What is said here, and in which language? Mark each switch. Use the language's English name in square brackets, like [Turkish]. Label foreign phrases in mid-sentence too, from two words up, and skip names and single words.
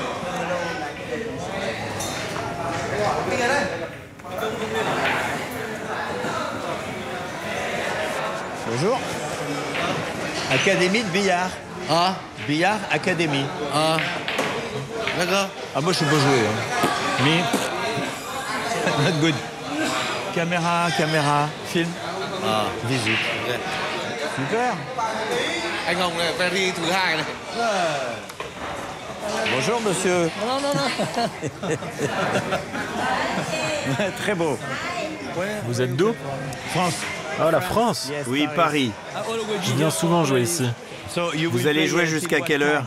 [French] Bonjour. Académie de billard. Ah, Billard Académie. ah, d'accord. Ah, moi, je sais pas jouer. Hein. Mais... [English] not good. [French] Caméra, film, À, visite. ok. Super. [Vietnamese] Anh Hồng này, Ferry thứ hai này. [French] Bonjour, monsieur. Non, non, non. Très beau. Vous êtes d'où? France. Ah, la France? Oui, Paris. Je viens souvent jouer ici. Vous allez jouer jusqu'à quelle heure?